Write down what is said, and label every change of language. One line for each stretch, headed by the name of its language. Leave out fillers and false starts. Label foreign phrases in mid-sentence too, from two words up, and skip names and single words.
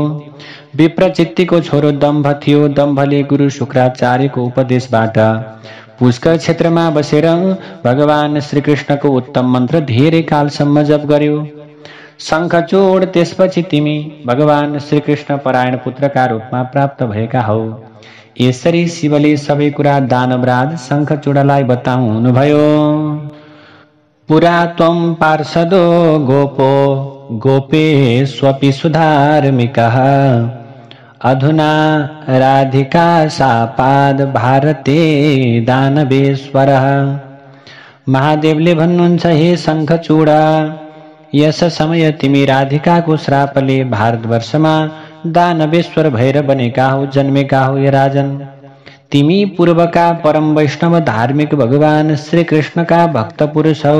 Nepali: विप्रचित्तिको छोरो दम्भ थियो। दम्भले गुरु शुक्राचार्यको उपदेशबाट पुष्कर क्षेत्रमा बसेर भगवान श्रीकृष्णको उत्तम मन्त्र धेरै कालसम्म जप गर्यो। शङ्खचूड, त्यसपछि तिमी भगवान श्रीकृष्ण परायण पुत्रका रूपमा प्राप्त भएका हौ। यसरी शिवले सबै कुरा दानवराज शङ्खचूडलाई बताउनुभयो।
Sanskrit: पुरा त्वं पार्षदो गोपो गोपेष्वपि सुधार्मिकः अधुना राधिका शापाद भारते दानवेश्वरः।
Nepali: महादेवले भन्नुहुन्छ, हे शङ्खचूडा, यस समय तिमी राधिकाको श्रापले भारतवर्षमा दानवेश्वर भएर बनेका हौ, जन्मेका हौ। हे राजन, तिमी पूर्वका परम वैष्णव धार्मिक भगवान श्री कृष्णका भक्त पुरुष हौ।